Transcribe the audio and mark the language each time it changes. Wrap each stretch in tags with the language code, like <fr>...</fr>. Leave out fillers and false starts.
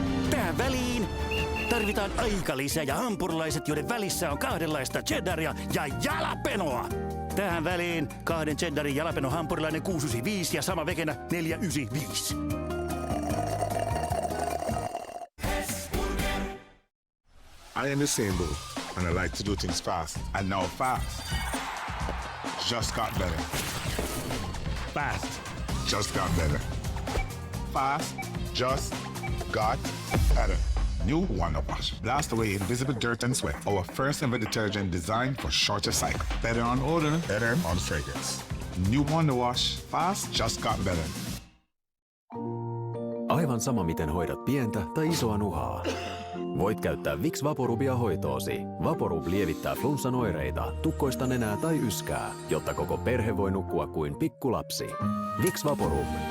<fi>Tähän väliin tarvitaan aikalisä ja hampurilaiset, joiden välissä on 2 cheddaria ja jalapenoa. Tähän väliin 2 cheddarin jalapeno hampurilainen 695 ja sama vegenä 495.</fi> <en>I am the same boo, and I like to do things fast. And now fast just got better. Fast just got better. Fast just got better. New Wonder Wash. Blast away invisible dirt and sweat. Our first ever detergent designed for shorter cycle. Better on odor, better on fragrance. New Wonder Wash. Fast just got better.</en> <fi>Aivan sama miten hoidat pientä tai isoa nuhaa. Voit käyttää Vicks Vaporubia hoitoosi. Vaporub lievittää flunssan oireita, tukkoista nenää tai yskää, jotta koko perhe voi nukkua kuin pikkulapsi. Vicks Vaporub.</fi>